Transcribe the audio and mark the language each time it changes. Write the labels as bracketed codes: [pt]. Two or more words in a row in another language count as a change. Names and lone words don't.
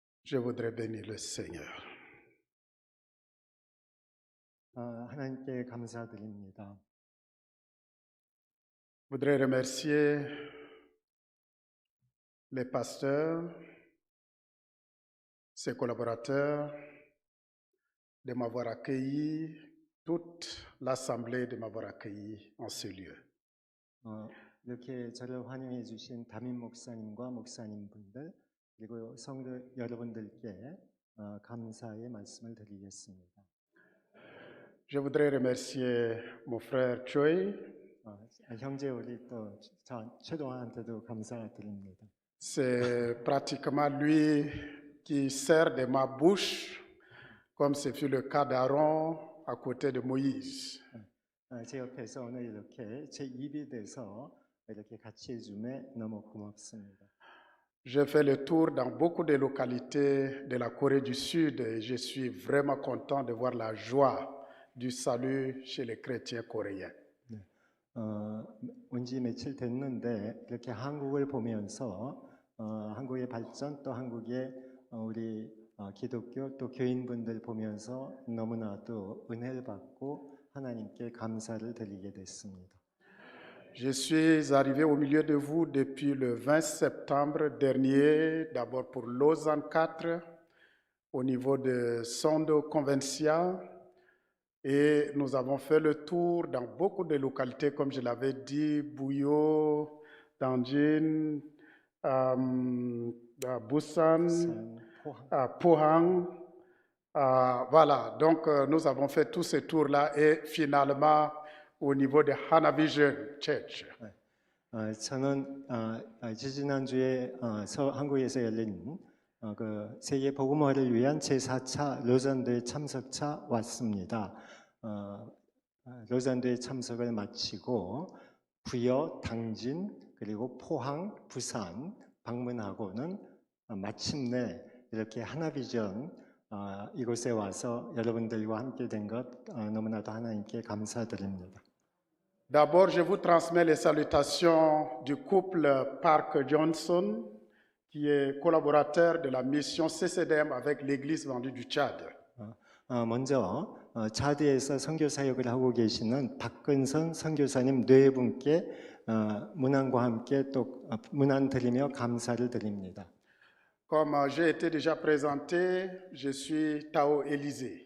[fr] Je voudrais bénir le Seigneur. [ko] 하나님께 감사드립니다. [fr] Je voudrais remercier les pasteurs, ses collaborateurs de m'avoir accueilli, toute l'assemblée de m'avoir accueilli en ce lieu. [ko] 이렇게 저를 환영해 주신 담임 목사님과 목사님분들 그리고 성도 여러분들께 감사의 말씀을 드리겠습니다. [fr] Je voudrais remercier mon frère Choi. [ko] 형제 우리 또 최동환한테도 감사드립니다. [fr] C'est pratiquement lui qui sert de ma bouche, comme ce fut le cas d'Aaron à côté de Moïse. [ko] 제 옆에서 오늘 이렇게 제 입이 돼서 이렇게 같이 해줌에 너무 고맙습니다. [fr] J'ai fait le tour dans beaucoup de localités de la Corée du Sud et je suis vraiment content de voir la joie du salut chez les chrétiens coréens. [ko] 온 지 며칠 됐는데 이렇게 한국을 보면서 한국의 발전 또 한국의 우리 기독교 또 교인분들 보면서 너무나도 은혜를 받고 하나님께 감사를 드리게 됐습니다. [fr] Je suis arrivé au milieu de vous depuis le 20 septembre dernier, d'abord pour Lausanne 4, au niveau de Sondo Convencia, et nous avons fait le tour dans beaucoup de localités, comme je l'avais dit, Bouyo, Danjin, Busan, Pohang. Voilà, donc nous avons fait tous ces tours-là et finalement au niveau de Hanavision Church. [ko] 저는 지지난주에 한국에서 열린 그 세계 복음화를 위한 제4차 로잔대 참석차 왔습니다. 로잔대 참석을 마치고 부여, 당진, 그리고 포항, 부산 방문하고는 마침내 이렇게 하나비전 이곳에 와서 여러분들과 함께 된 것 너무나도 하나님께 감사드립니다. [fr] D'abord, je vous transmets les salutations du couple Park Johnson, qui est collaborateur de la mission CCDM avec l'Église vendue du Tchad. [ko] 먼저 차드에서 선교 사역을 하고 계시는 박근선 선교사님 네 분께 문안과 함께 또 문안 드리며 감사를 드립니다. [fr] Comme j'ai été déjà présenté, je suis Tao Élysée.